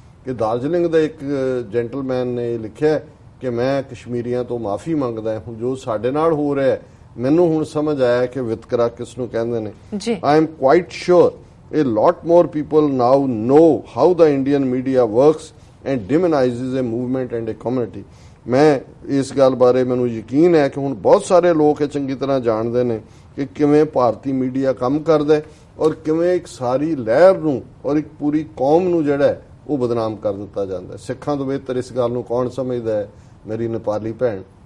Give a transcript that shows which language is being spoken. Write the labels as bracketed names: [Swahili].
[Hindi] कि [Punjabi] दार्जिलिंग ਦਾ ਇੱਕ ਜੈਂਟਲਮੈਨ ਨੇ ਲਿਖਿਆ ਕਿ ਮੈਂ ਕਸ਼ਮੀਰੀਆਂ ਤੋਂ ਮਾਫੀ ਮੰਗਦਾ ਹਾਂ ਜੋ ਸਾਡੇ ਨਾਲ ਹੋ ਰਿਹਾ ਹੈ. ਮੈਨੂੰ ਹੁਣ ਸਮਝ ਆਇਆ ਕਿ ਵਿਤਕਰਾ ਕਿਸ ਨੂੰ ਕਹਿੰਦੇ ਨੇ. [English] I am quite sure a lot more people now know how the Indian media works and demonizes a movement and a community. [Punjabi] ਮੈਂ ਇਸ ਗੱਲ ਬਾਰੇ ਮੈਨੂੰ ਯਕੀਨ ਹੈ ਕਿ ਹੁਣ ਬਹੁਤ ਸਾਰੇ ਲੋਕ ਇਹ ਚੰਗੀ ਤਰ੍ਹਾਂ ਜਾਣਦੇ ਨੇ ਕਿ ਕਿਵੇਂ ਭਾਰਤੀ ਮੀਡੀਆ ਕੰਮ ਕਰਦਾ ਹੈ ਔਰ ਕਿਵੇਂ ਇੱਕ ਸਾਰੀ ਲਹਿਰ ਨੂੰ ਔਰ ਇੱਕ ਪੂਰੀ ਕੌਮ ਨੂੰ ਜਿਹੜਾ ਹੈ ਉਹ ਬਦਨਾਮ ਕਰ ਦਿੱਤਾ ਜਾਂਦਾ ਹੈ. ਸਿੱਖਾਂ ਤੋਂ ਬਿਹਤਰ ਇਸ ਗੱਲ ਨੂੰ ਕੌਣ ਸਮਝਦਾ ਹੈ? ਮੇਰੀ ਨੇਪਾਲੀ ਭੈਣ.